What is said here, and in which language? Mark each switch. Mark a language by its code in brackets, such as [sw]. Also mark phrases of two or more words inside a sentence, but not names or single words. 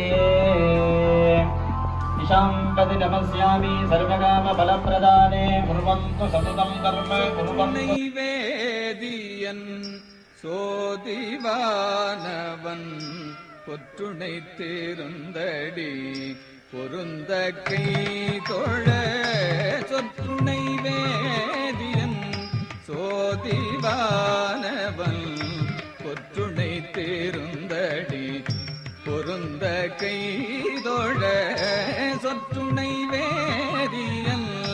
[sa] निशांपति नमस्यामि सर्वकाम फलप्रदाने कुर्वन्तु सततं कर्म कुर्वन्तु [ta] வேதியன் சோதிவானவன் பொற்றுணை தேருந்தடி பொருந்த கை தொழ சொற்றுணை வேதியன் சோதிவானவன் பொற்றுணை தேருந்தடி பொருந்த கை தொழ சொற்றுணை வேதியன்